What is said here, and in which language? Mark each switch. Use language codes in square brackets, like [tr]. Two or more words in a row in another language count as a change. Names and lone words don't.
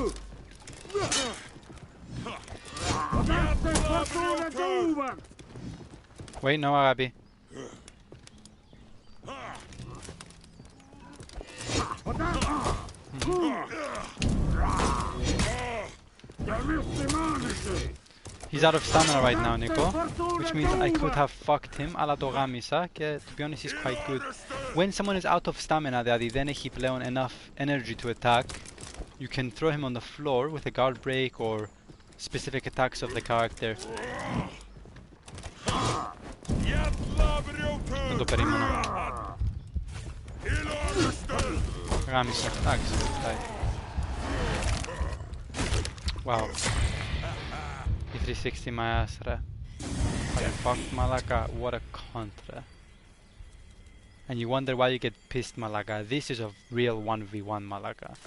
[en] Wait, no, Abby. He's out of stamina right now, Niko, which means I could have fucked him, [el] αλλά το γάμισα και [en] to be honest he's quite good. When someone is out of stamina, [el] δηλαδή δεν έχει πλέον [en] enough energy to attack, you can throw him on the floor with a guard break or specific attacks of the character. [el] Δεν το περίμενα. Γάμισα, εντάξει. [en] Wow. He 360 my ass, ρε. Are you fucked, Malaka? What a cunt, ρε. And you wonder why you get pissed, Malaka. This is a real 1v1, Malaka.